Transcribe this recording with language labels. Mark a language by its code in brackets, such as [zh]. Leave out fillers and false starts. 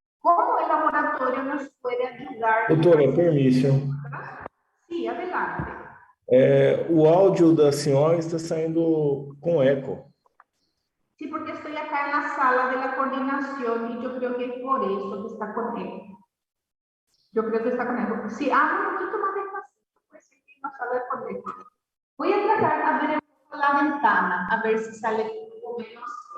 [es] ¿Cómo el laboratorio nos puede ayudar? [pt] Doutora, permisso. Sim, [es] adelante. [pt] O áudio da senhora está saindo com eco. [es] Sí, porque estoy acá en la sala de la coordinación y yo creo que es por eso que está con eco. Yo creo que está con eco. Sí, habla un poquito más despacito, pues sí, no sale con eco. Voy a tratar de abrir la ventana, a ver si sale un poco menos.